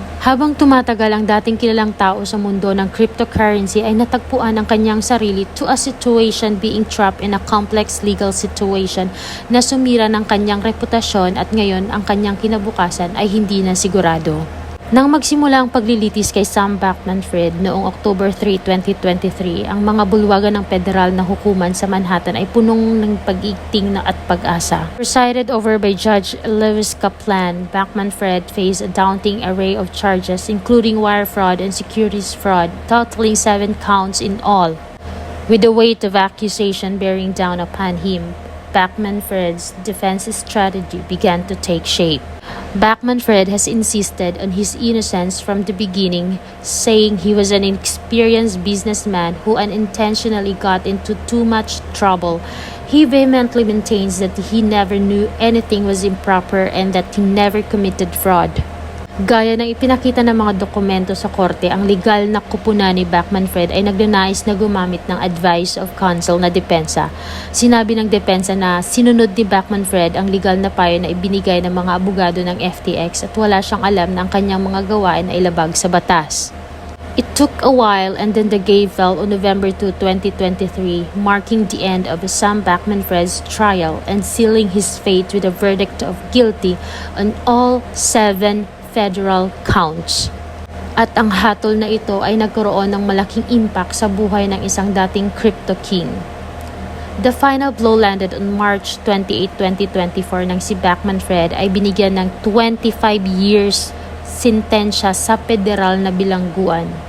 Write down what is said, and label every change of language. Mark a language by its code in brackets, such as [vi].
[tl] Habang tumatagal ang dating kilalang tao sa mundo ng cryptocurrency ay natagpuan ang kanyang sarili [en] to a situation being trapped in a complex legal situation [tl] na sumira ng kanyang reputasyon at ngayon ang kanyang kinabukasan ay hindi na sigurado. Nang magsimula ang paglilitis kay Sam Backman-Fried noong October 3, 2023, ang mga bulwagan ng federal na hukuman sa Manhattan ay punong ng pag-iigting at pag-asa. [en] Presided over by Judge Lewis Kaplan, Backman-Fried faced a daunting array of charges including wire fraud and securities fraud, totaling 7 counts in all. With the weight of accusation bearing down upon him, Backman-Fried's defense strategy began to take shape. Backman-Fried has insisted on his innocence from the beginning, saying he was an inexperienced businessman who unintentionally got into too much trouble. He vehemently maintains that he never knew anything was improper and that he never committed fraud. [tl] Gaya ng ipinakita ng mga dokumento sa korte, ang legal na kupunan ni Backman-Fried ay nagnanais na gumamit ng advice of counsel na depensa. Sinabi ng depensa na sinunod ni Backman-Fried ang legal na payo na ibinigay ng mga abogado ng FTX at wala siyang alam na ang kanyang mga gawain ay labag sa batas. [en] It took a while and then the game fell on November 2, 2023, marking the end of Sam Backman-Fried's trial and sealing his fate with a verdict of guilty on all 7 federal counts. [tl] At ang hatol na ito ay nagkaroon ng malaking impact sa buhay ng isang dating crypto king. [en] The final blow landed on March 28, 2024 [tl] nang si Backman-Fried ay binigyan ng 25 years sentensya sa federal na bilangguan.